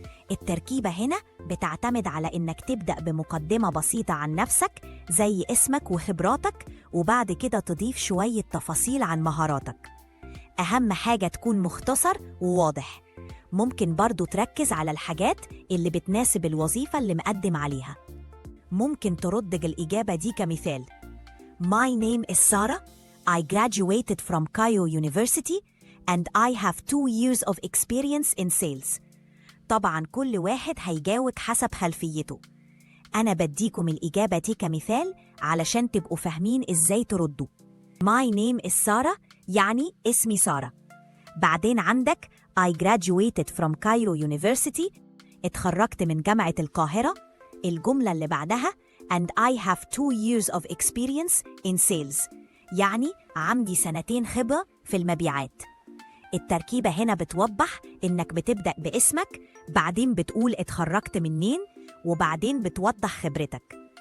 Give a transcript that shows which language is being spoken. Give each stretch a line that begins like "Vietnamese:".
Arabic: التركيبة هنا بتعتمد على إنك تبدأ بمقدمة بسيطة عن نفسك زي اسمك وخبراتك، وبعد كده تضيف شوية تفاصيل عن مهاراتك. أهم حاجة تكون مختصر وواضح. ممكن برضو تركز على الحاجات اللي بتناسب الوظيفة اللي مقدم عليها. ممكن ترد الإجابة دي كمثال:
English: My name is Sarah. I graduated from Cairo University and I have 2 years of experience in sales.
Arabic: طبعاً كل واحد هيجاوب حسب خلفيته. أنا بديكم الإجابة دي كمثال علشان تبقوا فاهمين إزاي تردوا.
English: My name is Sarah
Arabic: يعني اسمي سارة. بعدين عندك
English: I graduated from Cairo University،
Arabic: اتخرجت من جامعة القاهرة. الجملة اللي بعدها
English: and I have 2 years of experience in sales،
Arabic: يعني عندي 2 خبرة في المبيعات. التركيبة هنا بتوضح إنك بتبدأ باسمك، بعدين بتقول اتخرجت منين، وبعدين بتوضح خبرتك.